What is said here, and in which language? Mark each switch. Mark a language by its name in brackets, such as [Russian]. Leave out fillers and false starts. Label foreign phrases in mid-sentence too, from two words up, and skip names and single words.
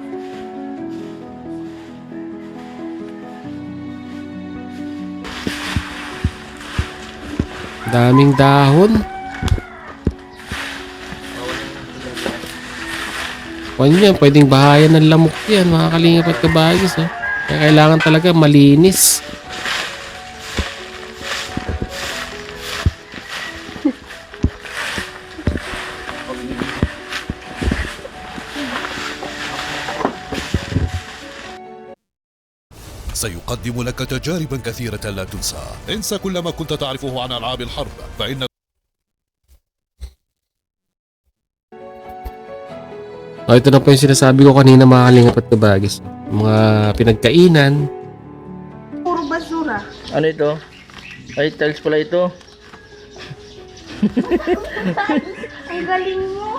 [Filipino] Daming dahon. Kwan yan, pwedeng bahayan ng lamok yan, mga kalingap at kabagis, oh. Kaya kailangan talaga malinis. [Arabic] سيقدم لك تجاربا كثيرة لا تنسى. انسى كل ما كنت تعرفه عن ألعاب الحرب فإن [Filipino] Ito na po yung sinasabi ko kanina, mga kalingap at kabagis. Mga pinagkainan. Puro basura. Ano ito? Ay, tiles pala ito. Ang galing mo.